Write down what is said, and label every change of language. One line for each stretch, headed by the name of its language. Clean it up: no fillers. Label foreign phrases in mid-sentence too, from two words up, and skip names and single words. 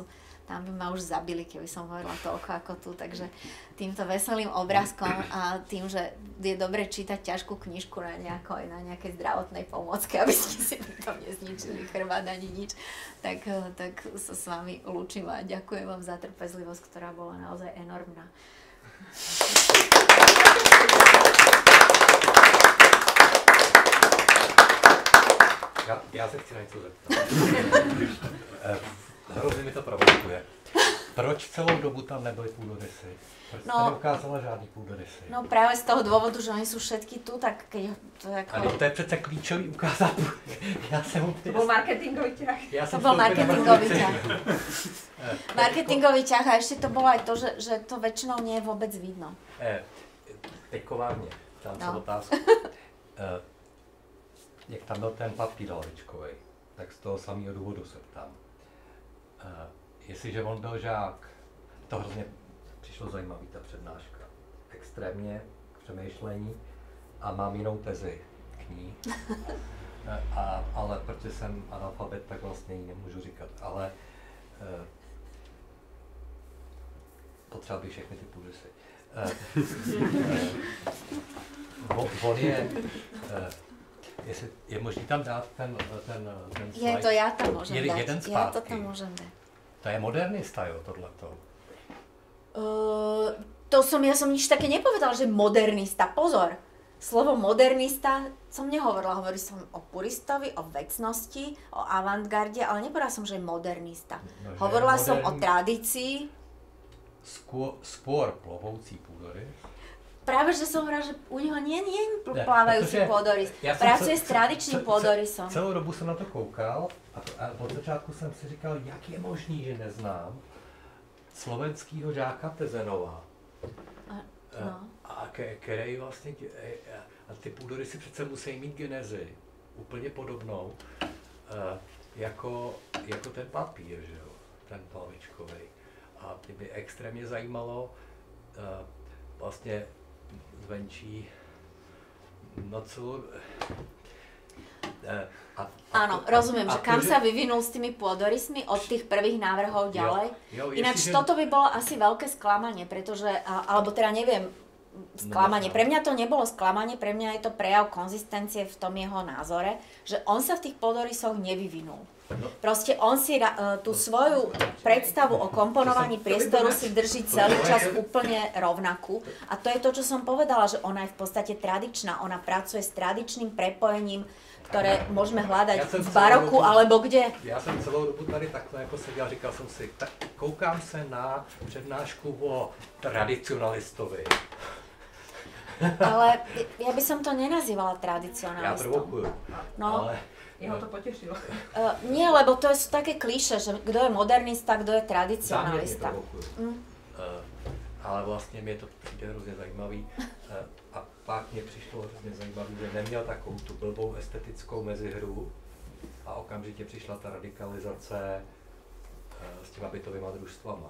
Slovak: Tam by ma už zabili, keby som hovorila toľko ako tu, takže týmto veselým obrázkom a tým, že je dobre čítať ťažkú knižku na nejakej zdravotnej pomôcke, aby ste si tam nezničili chrbát ani nič, tak sa s vami lúčim a ďakujem vám za trpezlivosť, ktorá bola naozaj enormná.
Czech: Já se chci na něco zeptat. Hrozně mi to provokuje. Proč celou dobu tam nebyly půdorysy? Proč jste neukázala žádný půdorysy? No právě z toho důvodu, že oni jsou
Slovak: všetky tu, tak keď
Czech: to jako... Ale to je přece klíčový ukázat. Já jsem úplně... To byl marketingový ťah. To byl marketingový ťah.
Slovak: Marketingový ťah a ešte to bolo aj to, že to väčšinou nie je vôbec vidno.
Czech: Teďko vážně, tam se otázku. Jak tam byl ten papír lavičkovej, tak z toho samého důvodu se ptám. Jestliže on byl žák, to hrozně přišlo zajímavý ta přednáška. Extrémně k přemýšlení a mám jinou tezi k ní. Ale protože jsem analfabet, tak vlastně ji nemůžu říkat. Ale potřeba bych všechny ty půdrysy. On je možný tam dát ten slide?
Slovak: Je to, ja tam môžem dať.
Czech: Jeden zpátky.
Slovak: Ja to tam môžem dať.
Czech: To je modernista, jo, tohleto.
Slovak: Ja som nič také nepovedala, že modernista. Pozor, slovo modernista som nehovorila. Hovorila som o puristovi, o vecnosti, o avantgarde, ale nepovedala som, že je modernista. No, hovorila som o tradícii.
Czech: Skôr plovoucí půdorys.
Slovak: Práve, že som hovorila, že u neho nie je plávajúci pôdorys. Pracuje s tradičným pôdorysom.
Czech: Celou dobu jsem na to koukal a od začátku jsem si říkal, jak je možný, že neznám slovenskýho žáka Tezenova. Který vlastně, a ty půdorysy přece musí mít genezi úplně podobnou jako ten papír, že jo, ten plavičkovej. A mě by extrémně zajímalo vlastně zvenčí na celou...
Slovak: Áno, rozumiem, že kam sa vyvinul s tými pôdorysmi od tých prvých návrhov ďalej. Ináč toto by bolo asi veľké sklamanie, pretože, alebo teda neviem, sklamanie. Pre mňa to nebolo sklamanie, pre mňa je to prejav konzistencie v tom jeho názore, že on sa v tých pôdorysoch nevyvinul. Proste on si tú svoju predstavu o komponovaní priestoru si drží celý čas úplne rovnakú. A to je to, čo som povedala, že ona je v podstate tradičná. Ona pracuje s tradičným prepojením, ktoré môžeme hľadať v baroku alebo kde.
Czech: Já jsem celou dobu tady takhle jako seděl, říkal jsem si, tak koukám se na přednášku o tradicionalistovi.
Slovak: Ale ja by som to nenazývala tradicionalistom.
Czech: Já provokuju, ale...
Slovak: Jeho to potešilo. Nie, lebo to sú také klíše, že kto je modernista, kto je tradicionalista.
Czech: Ale vlastně mě to přijde hrozně zajímavý. A pak mě přišlo hrozně zajímavý, že neměl takovou tu blbou estetickou mezihru a okamžitě přišla ta radikalizace s těma bytovýma družstvama.